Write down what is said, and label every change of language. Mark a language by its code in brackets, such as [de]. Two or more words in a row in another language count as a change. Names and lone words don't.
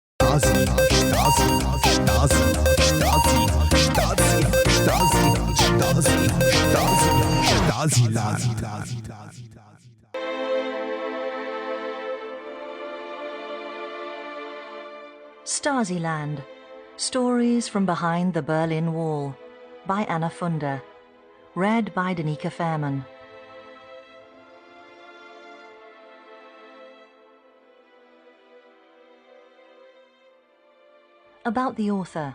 [en] Stasi, Stasi, Stasi, Stasi, Stasi, Stasi, Stasi, Stasiland. Stasiland. Stories from Behind the Berlin Wall by Anna Funder. Read by Danica Fairman. About the author.